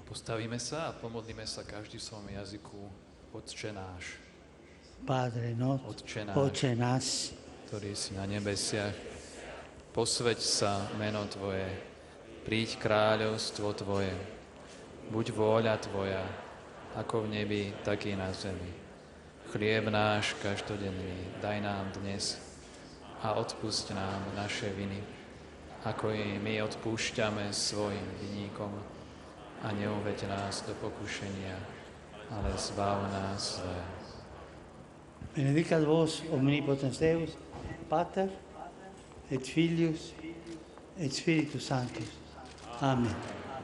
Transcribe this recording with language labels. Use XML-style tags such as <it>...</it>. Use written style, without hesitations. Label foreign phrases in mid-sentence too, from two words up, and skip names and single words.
<sk>Postavíme sa a pomodlíme sa každý v svojom jazyku. Otče náš.</sk> <it>Padre nostro,</it> <sk>Otče náš, ktorý si na nebesiach, posväť sa meno Tvoje, príď kráľovstvo Tvoje, buď vôľa Tvoja, ako v nebi, tak i na zemi. Chlieb náš každodenný daj nám dnes a odpusť nám naše viny, ako i my odpúšťame svojim vinníkom a neuveď nás do pokušenia, ale zbav nás zlého.</sk> <la>Benedicat vos omnipotens Deus, Pater et Filius et Spiritus Sanctus. Amen.</la>